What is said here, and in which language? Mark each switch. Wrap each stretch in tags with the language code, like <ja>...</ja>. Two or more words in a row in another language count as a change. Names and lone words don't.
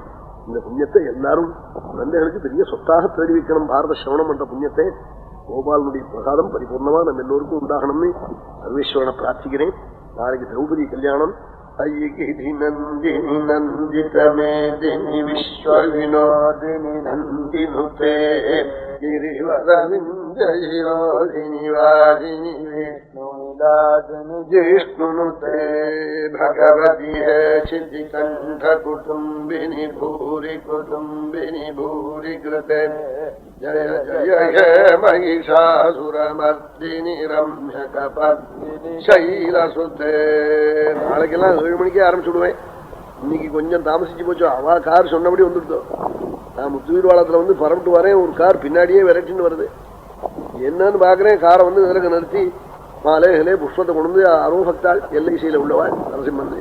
<ta>இந்த புண்ணியத்தை எல்லாரும் குழந்தைகளுக்கு பெரிய சொத்தாக தேடி வைக்கணும். பாரத சிரவணம் என்ற புண்ணியத்தை கோபாலனுடைய பிரசாதம் பரிபூர்ணமா நம்ம எல்லோருக்கும் உண்டாகணும்னு சர்வேஸ்வரனை பிரார்த்திக்கிறேன். நாளைக்கு திரௌபதி கல்யாணம்.</ta> <sa>ऐगिरि नन्दिनि नन्दितमेदिनि विश्वविनोदिनि नन्दिनुते गिरिवरविन्दयोदिनि वादिनि विष्णुनिदादिनि जिष्णुनुते भगवति हे चितिकण्ठकुटुम्बिनि भूरि कुटुम्बिनि भूरि कृते जय जय हे महिषासुरमर्दिनि रम्यकपर्दिनि शैलसुते.</sa> <ta>நாளைக்கெல்லாம் 7 மணிக்கே ஆரம்பிச்சுடுவேன். இன்னைக்கு கொஞ்சம் தாமசிச்சு போச்சோ, அவா கார் சொன்னபடி வந்துடுதோ. நான் முத்துவீர்வாளத்துல வந்து பரப்பிட்டு வரேன், ஒரு கார் பின்னாடியே விரட்டின்னு வருது. என்னன்னு பாக்குறேன், காரை வந்து விலக நிறுத்தி மாலைகளே புஷ்பத்தை கொண்டு வந்து அரோபக்தாள் எல்ஐசியில உள்ளவாள் நரசிம்மந்து.</ta>